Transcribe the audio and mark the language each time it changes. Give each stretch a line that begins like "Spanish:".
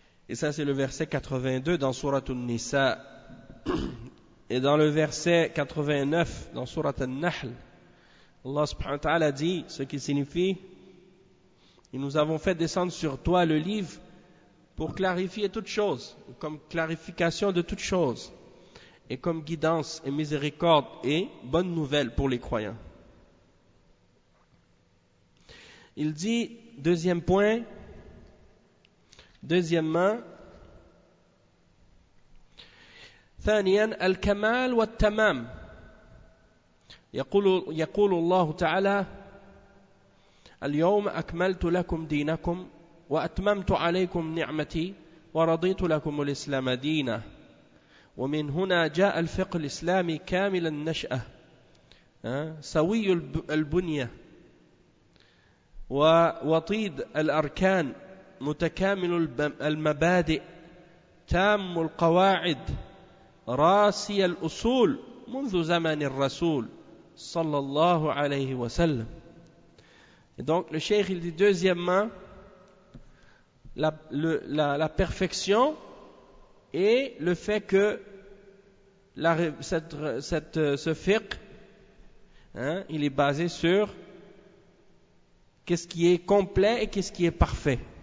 French: Et ça, c'est le verset 82 dans Sourate An-Nisa. Et dans le verset 89 dans Sourate An-Nahl, Allah subhanahu wa ta'ala dit ce qui signifie « Et nous avons fait descendre sur toi le livre » pour clarifier toutes choses, comme clarification de toutes choses, et comme guidance et miséricorde et bonne nouvelle pour les croyants. Il dit, deuxième point, deuxièmement,
Arabic: ثانياً الكمال والتمام. يقول الله تعالى اليوم أكملت لكم دينكم وأتممت عليكم نعمتي ورضيت لكم الإسلام دينا. ومن هنا جاء الفقه الإسلامي كامل النشأة سوي البنية ووطيد الأركان متكامل المبادئ تام القواعد راسي الأصول منذ زمن الرسول صلى الله عليه وسلم.
French: Donc le cheikh il dit deuxièmement, La perfection et le fait que ce fiqh, il est basé sur qu'est-ce qui est complet et qu'est-ce qui est parfait.